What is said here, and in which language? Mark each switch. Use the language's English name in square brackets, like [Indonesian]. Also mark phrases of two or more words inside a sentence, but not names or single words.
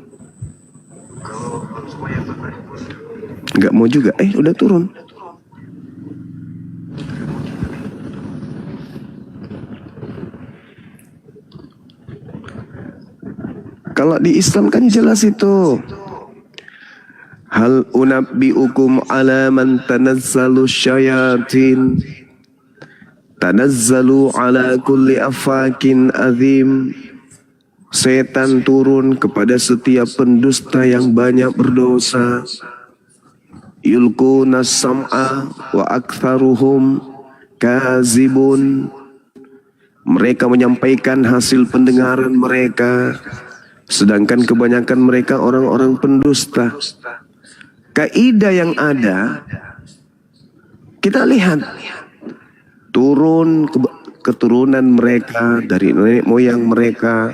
[Indonesian] Nggak mau juga. Udah turun. Kalau di Islam kan jelas itu. [Arabic] هل أنبئكم على من تنزل الشياطين. تنزل على كل أفاك أثيم. [Indonesian] Setan turun kepada setiap pendusta yang banyak berdosa. [Arabic] يلقون السمع وأكثرهم كاذبون. [Indonesian] Mereka menyampaikan hasil pendengaran mereka, sedangkan kebanyakan mereka orang-orang pendusta. Kaidah yang ada, kita lihat turun keturunan mereka dari nenek moyang mereka.